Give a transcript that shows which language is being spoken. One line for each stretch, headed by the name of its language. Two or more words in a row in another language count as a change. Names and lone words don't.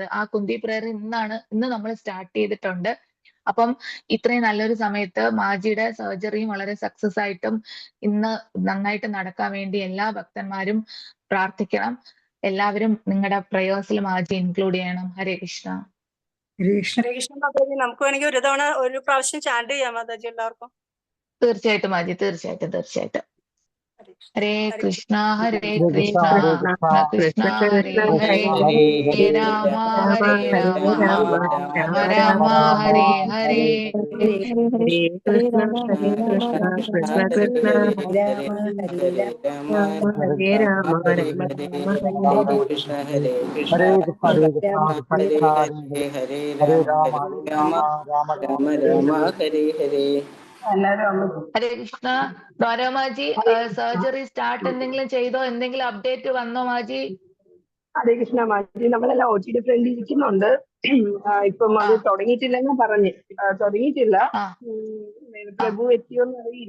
Malayalam: ആ കുന്തി പ്രേയർ ഇന്ന് നമ്മൾ സ്റ്റാർട്ട് ചെയ്തിട്ടുണ്ട്. അപ്പം ഇത്രയും നല്ലൊരു സമയത്ത് മാജിയുടെ സർജറിയും വളരെ സക്സസ് ആയിട്ടും ഇന്ന് നന്നായിട്ട് നടക്കാൻ വേണ്ടി എല്ലാ ഭക്തന്മാരും പ്രാർത്ഥിക്കണം. എല്ലാവരും നിങ്ങളുടെ പ്രേയേഴ്സിൽ മാജി ഇൻക്ലൂഡ് ചെയ്യണം. ഹരേ കൃഷ്ണ. ഹരേ കൃഷ്ണ മാതാജി. നമുക്ക് വേണമെങ്കിൽ ഒരു പ്രാവശ്യം ചാൻഡ് ചെയ്യാം മാതാജി എല്ലാവർക്കും. തീർച്ചയായിട്ടും മാജി, തീർച്ചയായിട്ടും.
Sanskrit: ഹരേ കൃഷ്ണ ഹരേ ഹരേ കൃഷ്ണ, കൃഷ്ണ ഹരേ കൃഷ്ണ. കൃഷ്ണ ഹരേ ഹരേ, ഹരേ രാമ ഹരേ രാമ, രാമ രാമ ഹരേ ഹരേ. ഹരേ രാമ ഹരേ രാമ, കൃഷ്ണ കൃഷ്ണ ഹരേ രാമ, ഹരേ രാമ ഹരേ രാമ, രാമ രാമ ഹരേ കൃഷ്ണ ഹരേ കൃഷ്ണ, ഹരേ. കൃഷ്ണ ഹരേ ഹരേ, ഹരേ രാമ രാമ രാമ ഹരേ ഹരേ. ഹരേ കൃഷ്ണ.
Malayalam: ദ്വാരമാജി
English: surgery start
Malayalam: എന്തെങ്കിലും ചെയ്തോ? എന്തെങ്കിലും അപ്ഡേറ്റ് വന്നോ മാജി? ഹരേ കൃഷ്ണ മാതാജി. നമ്മളെല്ലാം OTയുടെ ഫ്രണ്ടിൽ ഇരിക്കുന്നുണ്ട്. ഇപ്പം അത് തുടങ്ങിയിട്ടില്ലെന്ന് പറഞ്ഞ്. തുടങ്ങിയിട്ടില്ല. പ്രഭു എത്തിയോന്ന് അറിയില്ല.